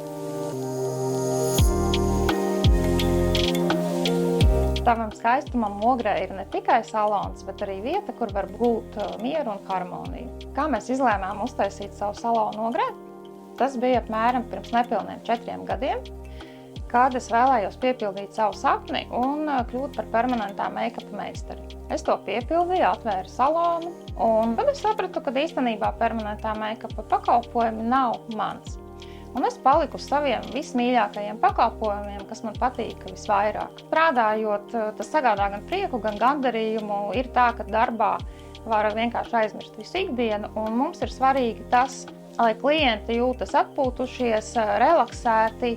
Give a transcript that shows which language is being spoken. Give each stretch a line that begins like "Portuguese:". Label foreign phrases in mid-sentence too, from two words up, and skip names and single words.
Latvian: Tavam skaistumam Ogrē ir ne tikai salons, bet arī vieta, kur var gūt mieru un harmoniju. Kā mēs izlēmām uztaisīt savu salonu Ogrē? Tas bija apmēram pirms nepilniem 4 gadiem, kad es vēlējos piepildīt savu sapni un kļūt par permanentā make-up meistari. Es to piepildīju, atvēru salonu, un tad es sapratu, ka īstenībā permanentā make-up pakalpojumi nav mans. Un es paliku uz saviem vismīļākajiem pakalpojumiem, kas man patīka visvairāk. Strādājot, tas sagādā gan prieku, gan gandarījumu. Ir tā, ka darbā var vienkārši aizmirst visu ikdienu, un mums ir svarīgi tas, lai klienti jūtas atpūtušies, relaksēti.